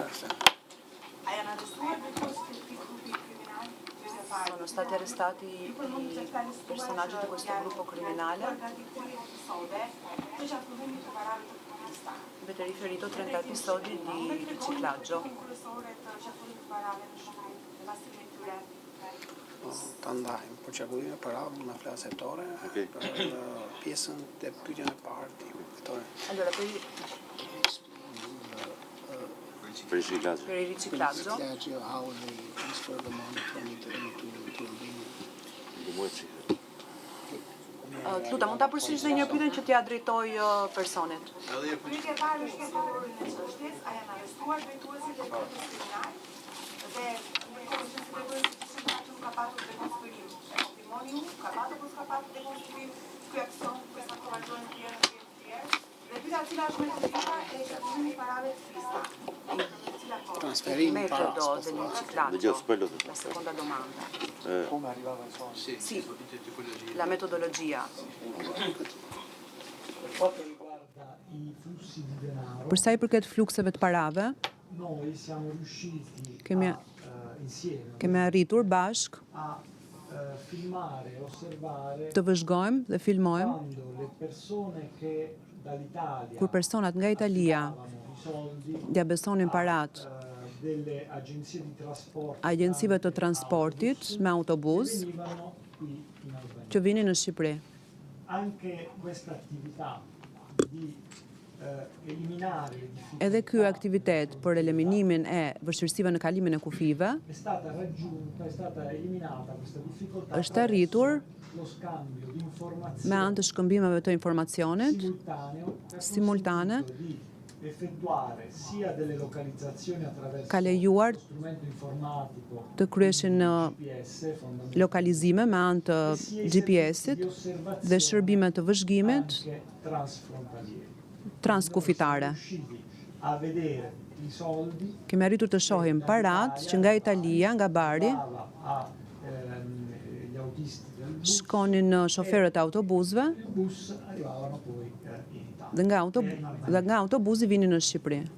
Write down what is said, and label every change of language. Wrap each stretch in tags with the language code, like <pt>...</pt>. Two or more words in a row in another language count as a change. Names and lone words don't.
<it>Sono stati arrestati I personaggi di questo gruppo criminale. Avete riferito 30 episodi di riciclaggio.</it> <sq>Ta ndajmë, por qarkullimin e parave në flasë hetore, për pjesën e pyetjen e parë hetore.</sq> <it>Allora, per il riciclaggio.</it> <en>How they transfer the money from Italy to Albania.</en> <sq>Luta, mund ta përsërisë një pyetje që t'ia drejtoj personit. Pyetja e parë është autorët e çështjes, a janë arrestuar drejtuesit e grupit kriminal dhe në komisionin e drejtuesit ka patur dekonspirim. E konfirmoni ju, ka patur apo s'ka patur dekonspirim ky aksion,</sq> <it>questa collaborazione tjerë.</it> <sq>Dhe pyetja e cila është metodika e çarkullimit I parave të fista.</sq> <it>Il metodo del riciclaggio, la seconda domanda. Come arrivava il soldo? Sì, la metodologia. Per quanto riguarda I flussi di denaro,</it> <sq>Për sa I përket flukseve të parave,</sq> <it>noi siamo riusciti insieme</it> <sq>kemi arritur bashk</sq> <it>a filmare, osservare</it> <sq>të vëzhgojmë dhe filmojmë</sq> <it>quando le persone che dall'Italia</it> <sq>kur personat nga Italia</sq> <it>i soldi</it> <sq>ja besonin parat</sq> <it>delle agenzie di trasporto</it> <sq>agjencive të transportit me autobus</sq> <it>venivano qui in Albania.</it> <sq>që vinin në Shqipëri.</sq> <it>Anche questa attività di eliminare le difficoltà</it> <sq>Edhe ky aktivitet për eliminimin e vështirësive në kalimin e kufive</sq> <it>è stata raggiunta, è stata eliminata questa difficoltà</it> <sq>është arritur</sq> <it>lo scambio di</it> <sq>me</sq> <it>informazioni</it> <sq>anë të shkëmbimeve të informacionit simultane</sq> <it>di effettuare sia delle localizzazioni attraverso</it> <sq>ka lejuar</sq> <it>lo strumento informatico</it> <sq>të kryeshin</sq> <it>GPS fondamentalmente</it> <sq>lokalizime me anë të GPS-it dhe shërbime të vëzhgimit</sq> <it>anche transfrontalieri.</it> <sq>transkufitare. Kemi arritur të shohim parat që nga Italia, nga Bari, shkonin në shoferët e autobusëve dhe nga autobusi vinin në Shqipëri.</sq>